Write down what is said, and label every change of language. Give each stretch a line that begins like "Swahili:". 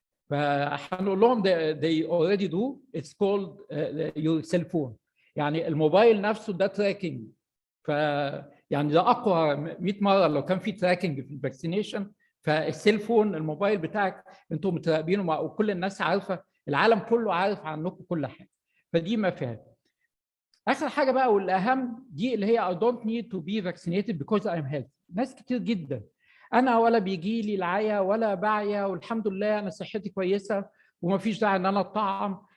Arabic: فهنقول لهم
English: they already do. It's called your cell phone.
Arabic: يعني الموبايل نفسه ده تراكنج. ف يعني ده اقوى 100 مره لو كان في تراكنج في الفاكسينيشن. فالسيل فون الموبايل بتاعك انتم متراقبينه وكل الناس عارفه، العالم كله عارف عنكم كل حاجه. فدي ما فيها. اخر حاجه بقى والاهم دي اللي هي
English: I don't need to be vaccinated because I'm healthy.
Arabic: ناس كتير جدا انا ولا بيجي لي العيا ولا بعيا والحمد لله انا صحتي كويسه وما فيش داعي ان انا اتطعم.